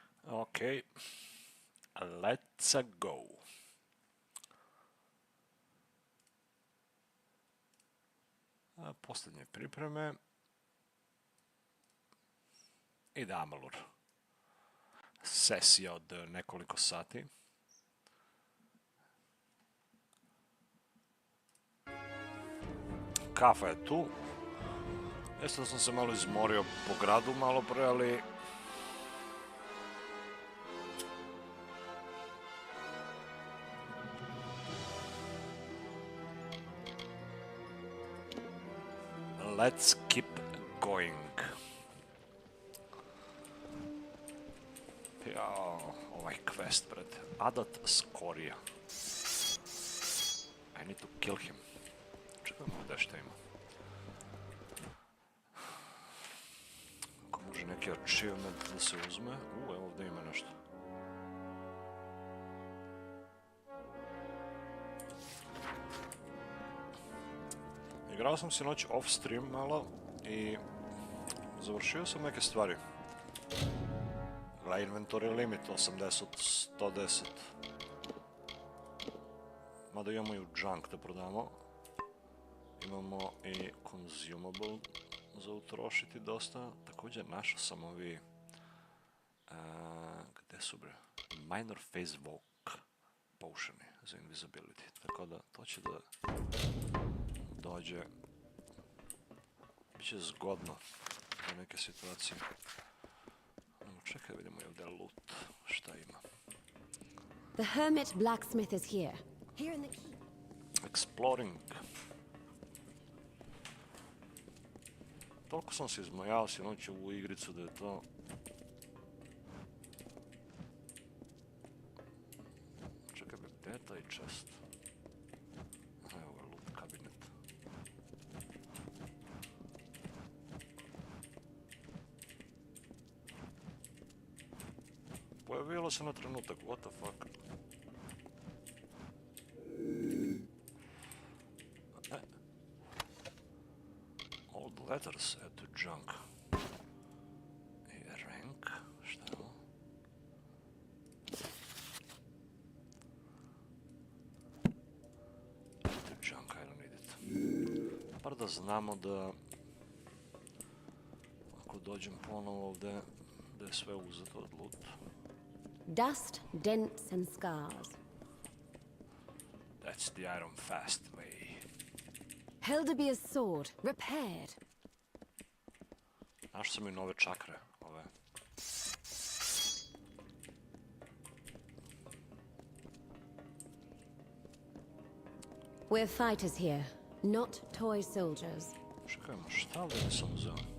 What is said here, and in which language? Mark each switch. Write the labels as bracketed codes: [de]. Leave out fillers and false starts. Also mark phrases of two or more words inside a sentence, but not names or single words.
[en] Ok, let's go. [bs] Posljednje pripreme. Ide Amalur. Sesija od nekoliko sati. Kafa je tu. Jeste da sam se malo izmorio po gradu malo pre, ali... [en] Let's keep going. [bs] Jao, ovaj quest pred Adat Skorija. [en] I need to kill him. [bs] Čekajmo gdje šta ima. Ako može neki achievement da se uzme. Evo ovdje ima nešto. Igrao sam si noć [en] off stream [bs] malo i završio sam neke stvari. [en] Inventory limit 80, 110. [bs] Mada imamo i u junk da prodamo. Imamo i consumable za utrošiti dosta. Također našao sam ovi... gdje su bre? [en] Minor phase walk [bs] potioni za invisibility. Tako da to će da dođe. Biće zgodno za neke situacije. Čekaj, vidimo i ovdje loot. Šta ima? [en] The hermit blacksmith is here. Here in the keep. Exploring. [bs] Toliko sam se izmojao sinoć u ovu igricu da je to... Čekaj, gdje je taj chest? Evo ga, loot kabinet. Pojavilo se na trenutak, [en] what the fuck? Old letters add to junk. I rank, [bs] šta je ovo? [en] Add to junk, I don't need it. [bs] Bar da znamo da ako dođem ponovo ovdje, da je sve uzeto od loot. [en] Dust, dents and scars. That's the iron fast way. Helderbeer's sword, repaired. [bs] Našao sam i nove čakre, ove. [en] We're fighters here, not toy soldiers. [bs] Čekajmo, šta ovdje nisam uzeo?